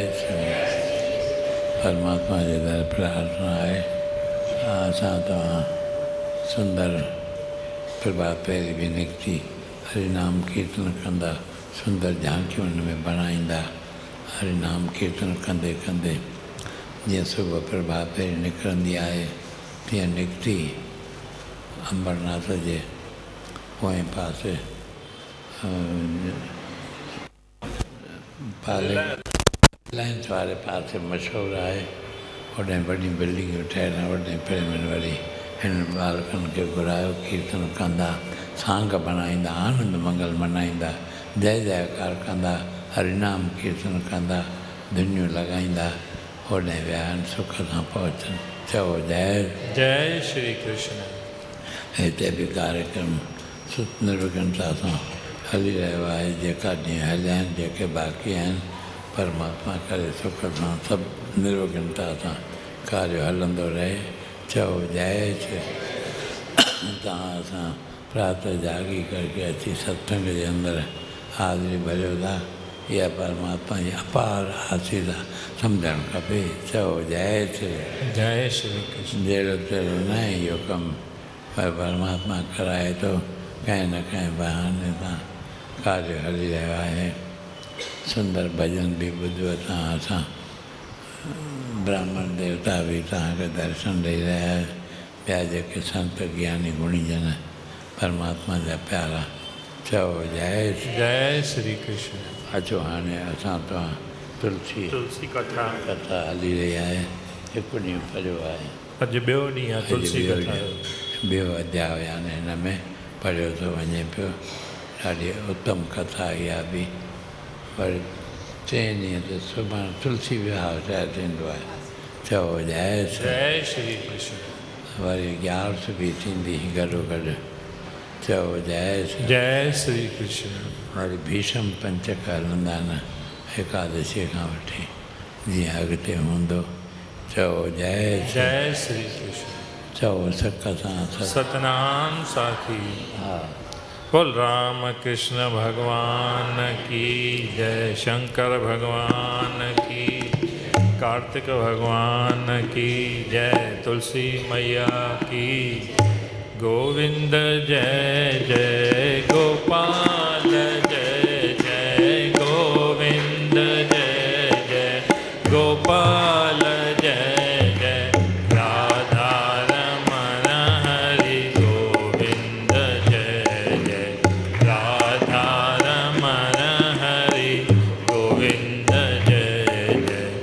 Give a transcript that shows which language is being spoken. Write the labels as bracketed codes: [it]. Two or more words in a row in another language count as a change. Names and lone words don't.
[sd] श्री परमात्मा जे दर प्रार्थना आहे असां तव्हां सुंदर प्रभात फेरी बि निकिती हरिनाम कीर्तन कंदा सुंदर झांकियूं हुन में बणाईंदा हरिनाम कीर्तन कंदे कंदे जीअं सुबुह प्रभात फेरी निकिरंदी आहे तीअं निकिती अंबरनाथ जे पोएं पासे रिलायंस वारे पासे मशहूरु आहे होॾे वॾी बिल्डिंगूं ठहियल वॾे प्रेमनि वरी हिन बालकनि खे घुरायो कीर्तन कंदा सांग बणाईंदा आनंद मंगल मल्हाईंदा जय जयकार कंदा हरिनाम कीर्तन कंदा धुनियूं लॻाईंदा होॾे विया आहिनि सुख सां पहुचनि चओ जय जय श्री कृष्ण। हिते बि कार्यक्रम निर्विघ्नता सां हली रहियो आहे जेका ॾींहं हलिया आहिनि जेके बाक़ी आहिनि परमात्मा करे सुख सां सभु निर्विघ्नता सां कार्य हलंदो रहे चओ जय श्री तव्हां असां प्रातः जागी करके अची सत्संग जे अंदरि हाज़िरी भरियो था इहा परमात्मा जी अपार आशीर्वाद सम्झणु खपे चओ जय श्री कृष्ण। जहिड़ो तहिड़ो न आहे इहो कमु पर परमात्मा कराए थो कंहिं न कंहिं बहाने सां कार्य हली रहियो आहे सुंदर भॼन बि ॿुधो तव्हां असां ब्राह्मण देवता बि तव्हांखे दर्शन ॾेई रहिया आहिनि ॿिया जेके संत ज्ञानी गुणीजन परमात्मा जा प्यारा चओ जय श्री कृष्ण। अचो हाणे असां तव्हां तुलसी कथा हली रही आहे हिकु ॾींहुं पढ़ियो आहे अॼु ॿियो ॾींहुं आहे तुलसी कथा ॿियो अध्याय यानी हिन में पढ़ियो थो वञे पियो ॾाढी उत्तम कथा इहा बि वरी 3 ॾींहं ते सुभाणे तुलसी विहांउ शायदि थींदो आहे चओ जय श्री कृष्ण। वरी 11 बि थींदी गॾो गॾु चओ जय श्री कृष्ण। वरी भीषम पंचक हलंदा आहिनि एकादशी खां वठी जीअं अॻिते हूंदो चओ जय श्री कृष्ण। चओ सक सां सतनाम साखी। हा [hi] बोल राम कृष्ण भगवान की जय शंकर भगवान की कार्तिक भगवान की जय तुलसी मैया की गोविंद जय जय गोपाल जय जय गोविंद जय जय गोपाल जय जय राधा रमण हरि गोविंद जय जय राधा रमण हरि गोविंद जय जय